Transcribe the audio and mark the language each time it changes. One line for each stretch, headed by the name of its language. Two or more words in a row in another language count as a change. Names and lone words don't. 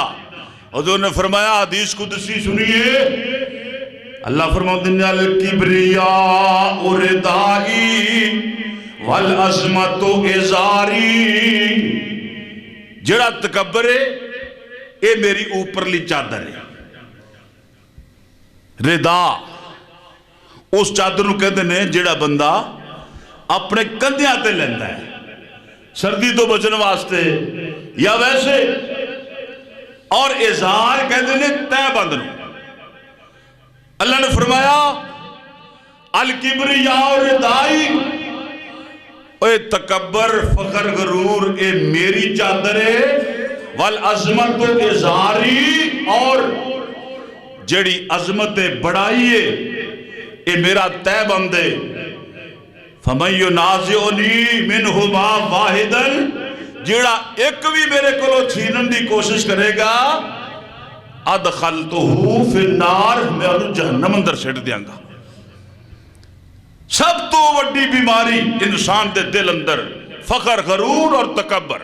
Urdu: حضور نے فرمایا حدیث قدسی سنیے، اللہ فرماتے ہیں
Arabic: الکبریاء ردائی والعظمت ازاری.
Punjabi: جیڑا تکبر ہے اے میری اوپرلی چادر ہے. ردا اس چادر نو کہتے ہیں جیڑا بندہ اپنے کندھیاں تے لیندہ ہے سردی تو بچن واسطے یا ویسے. اور ازار کہتے ہیں تہ بند نو. اللہ نے فرمایا
Arabic: الکبریاء ردائی،
Punjabi: اے تکبر فخر غرور اے میری چادر ہے.
Arabic: والعظمت ازاری،
Punjabi: اور جڑی عظمت بڑائی ہے اے میرا تہ بند ہے.
Arabic: فَمَن يُنَازِعُنِي مِنْهُمَا وَاحِدًا،
Punjabi: جڑا ایک بھی میرے کو چھینن دی کوشش کرے گا
Arabic: ادخلتہ فی النار،
Punjabi: میں انہوں جہنم اندر سیٹ دیاں گا. سب تو وڈی بیماری انسان دے دل اندر فخر، غرور اور تکبر.